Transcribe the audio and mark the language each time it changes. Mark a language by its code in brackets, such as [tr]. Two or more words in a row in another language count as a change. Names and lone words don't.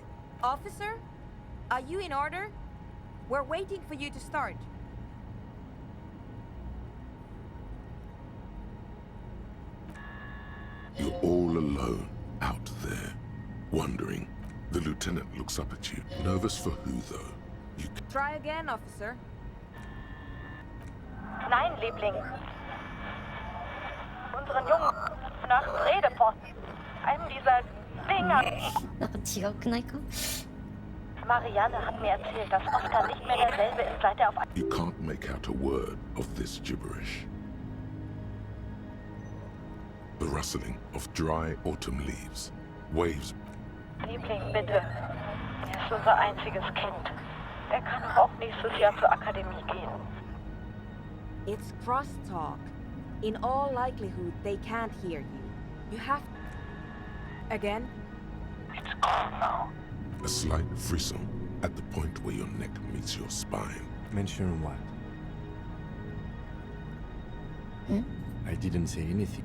[en] Officer, are you in order? We're waiting for you to start. You're all alone out there, wondering. The lieutenant looks up at you. Nervous for who, though? You Try again, officer. [de] Nein, Liebling. Unseren Jungen nach Redeposten. Einem dieser Dinger. [ja] なんか違くないか? [de] Marianne hat mir erzählt, dass Oscar nicht mehr derselbe ist, seit er auf... [en] You can't make out a word of this gibberish. The rustling of dry autumn leaves. Waves. [de] Liebling, bitte. Er ist unser einziges Kind. Er kann auch nächstes Jahr zur Akademie gehen. [en] It's crosstalk. In all likelihood, they can't hear you. You have... Again? It's calm now. A slight frisson at the point where your neck meets your spine. Mention what? I didn't say anything.